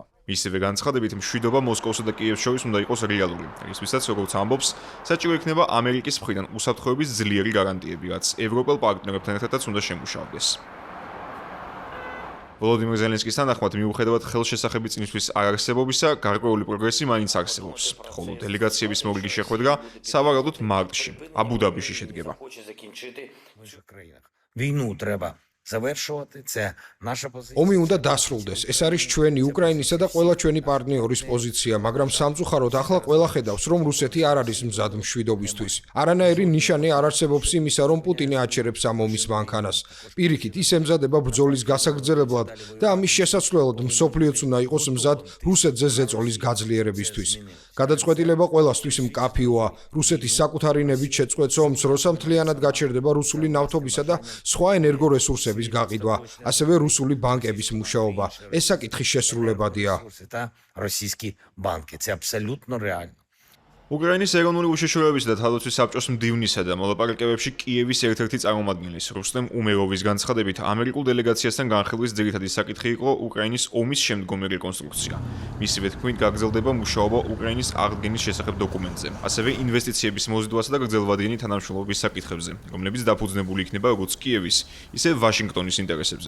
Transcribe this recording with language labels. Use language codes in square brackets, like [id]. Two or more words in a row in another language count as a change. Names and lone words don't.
[ka] მისივე განცხადებით, მშვიდობა მოსკოვსა და კიევს შორის უნდა იყოს რეალური, რისთვისაც, როგორც ამბობს, საჭირო იქნება ამერიკის მხრიდან უსაფრთხოების ძლიერი გარანტიები, რაც ევროპელ პარტნიორებთან ერთადაც უნდა შემუშავდეს. ვოლოდიმირ ზელენსკის თანახმად, მიუხედავად ხელშესახების წინისთვის არარსებობისა, გარკვეული პროგრესი მაინც არსებობს, ხოლო დელეგაციების მოგლიგის შეხვედრა სავარაუდოდ მარტში, აბუ-დაბიში შედგება. [uk] Війну треба завершувати, це наша позиція. [ka] ომი უნდა დასრულდეს. ეს არის ჩვენი უკრაინისა და ყველა ჩვენი პარტნიორის პოზიცია, მაგრამ სამწუხაროდ ახლა ყველა ხედავს, რომ რუსეთი არ არის მზად მშვიდობისთვის. არანაირი ნიშანი არ არსებობს იმისა, რომ პუტინი აჩერებს ამ ომის მანქანას. პირიქით, ის ემზადება ბრძოლის გასაგრძელებლად და ამის შესაძლებლად მსოფლიოც უნდა იყოს მზად რუსეთზე ზეწოლის გაძლიერებისთვის. გადაწყვეტილება ყველასთვის მკაფიოა. რუსეთის საკუთარი ნებით შეწყვეტს ომს, როცა მთლიანად გაჩერდება რუსული ნავთობისა და სხვა ენერგორესურსების გაყიდვა, ასევე რუსული ბანკების მუშაობა. ეს საკითხი შესრულებადია. [uk] Російські банки. Це абсолютно реально. [ka] უკრაინის ეროვნული უშიშროებისა და თავდაცვის საბჭოს მდივნისა და მოლაპარაკებებში კიევის ერთ-ერთი წარმომადგენლის რუსტემ უმეროვის განცხადებით, ამერიკულ დელეგაციასთან განხილვის ძირითადი საკითხი იყო უკრაინის ომის შემდგომი რეკონსტრუქცია. მისივე თქმით, გაგრძელდება მუშაობა უკრაინის აღდგენის შესახებ დოკუმენტზე, ასევე ინვესტიციების მოზიდვასა და გრძელვადიანი თანამშრომლობის საკითხებზე, რომლებიც დაფუძნებული იქნება როგორც კიევის, ისე ვაშინგტონის ინტერესებზე.